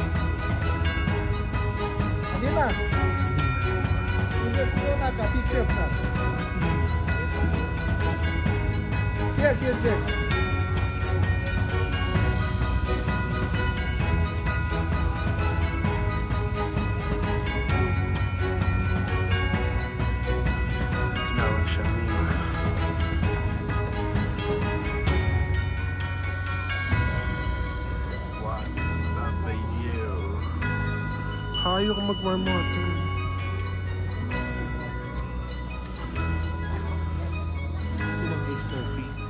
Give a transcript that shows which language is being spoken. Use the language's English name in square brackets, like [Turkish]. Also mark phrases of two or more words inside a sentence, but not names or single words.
[Korean] Amina! 이거 나가 빛이 없다. 예. [Filipino] Tinawag siya Mima. [English] What about you? [Filipino] Ayaw ko mag- [English] warm water. [Filipino] Gusto mag- [English] taste coffee.